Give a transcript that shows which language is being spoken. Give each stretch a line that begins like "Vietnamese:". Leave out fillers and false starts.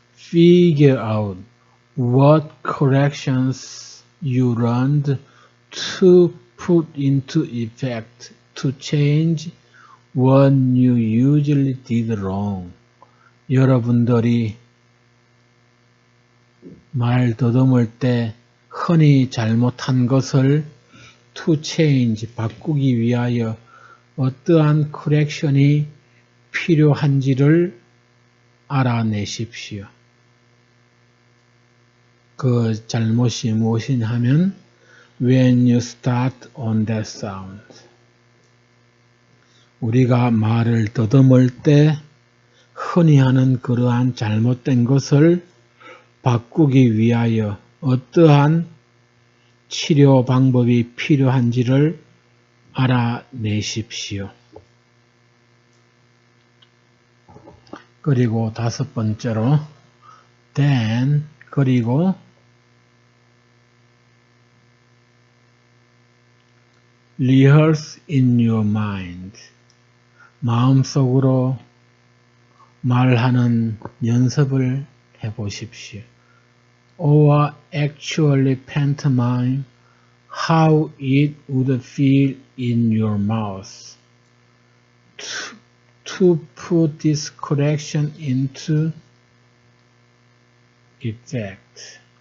English: figure out what corrections you learned to put into effect to change what you usually did wrong.
Korean: 여러분들이 말 더듬을 때 흔히 잘못한 것을
English: to change,
Korean: 바꾸기 위하여 어떠한 correction이 필요한지를 알아내십시오. 그 잘못이 무엇이냐 하면
English: when you start on that sound.
Korean: 우리가 말을 더듬을 때 흔히 하는 그러한 잘못된 것을 바꾸기 위하여 어떠한 치료 방법이 필요한지를 알아내십시오. 그리고 다섯 번째로
English: then
Korean: 그리고
English: rehearse in your mind
Korean: 마음속으로 말하는 연습을 해보십시오.
English: Or actually pantomime how it would feel in your mouth. To put this correction into effect.